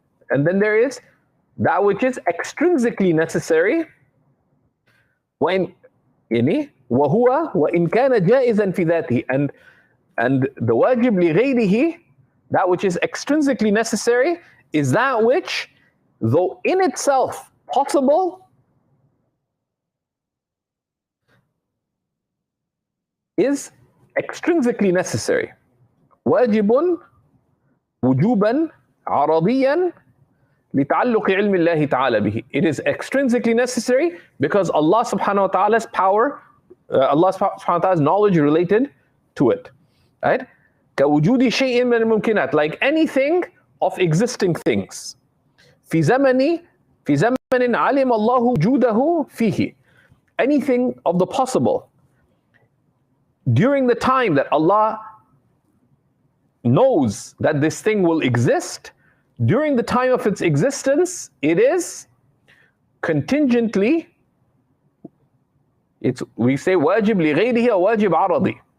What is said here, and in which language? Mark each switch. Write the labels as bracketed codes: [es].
[en] And then there is that which is extrinsically necessary, [ar] وَإِنْ يعني وَهُوَ وَإِنْ كَانَ جَائِزًا فِي ذَاتِهِ, [en] and the wajib لِغَيْرِهِ, that which is extrinsically necessary, is that which, though in itself possible, is extrinsically necessary. [ar] واجب وجوبا عرضيا لتعلق علم الله تعالى به. [en] It is extrinsically necessary because Allah subhanahu wa ta'ala's power, Allah subhanahu wa ta'ala's knowledge related to it. Right? [ar] كوجود شيء من الممكنات, [en] like anything of existing things. [ar] في زمن علم الله وجوده فيه. [en] Anything of the possible. During the time that Allah knows that this thing will exist, during the time of its existence, it is contingently, we say wajib li ghayrihi or wajib aradi.